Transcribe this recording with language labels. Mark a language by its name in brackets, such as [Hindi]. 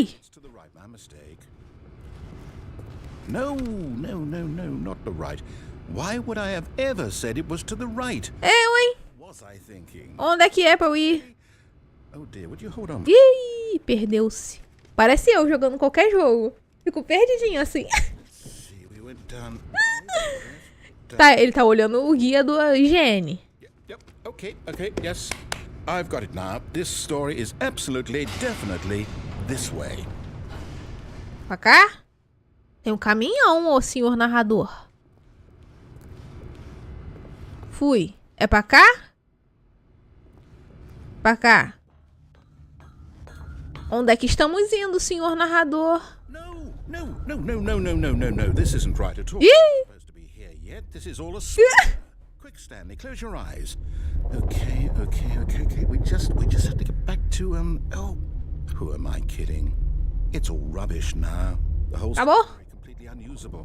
[English] It's to the right, my mistake. No, not the right. Why would I have ever said it was to the right? [Portuguese] Eu, hein? [English] Was I thinking? [Portuguese] Onde é que é pra eu ir? [English] Oh dear, would you hold on? [Portuguese] Ih, perdeu-se. Parece eu jogando qualquer jogo. Fico perdidinho assim. [English] See, we went down. [Portuguese] Tá, ele tá olhando o guia do higiene. [English] Yep, okay, yes. I've got it now. This story is absolutely, definitely this way. [Portuguese] Pra cá? Tem um caminhão, ô senhor narrador. Fui. É pra cá? Pra cá. Onde é que estamos indo, senhor narrador? [English] No. This isn't right at all. Ih! We're supposed to be here yet. This is all a Quick, Stanley, close your eyes. Okay. We just have to get back to, who am I kidding? It's all rubbish now. The whole story is completely unusable.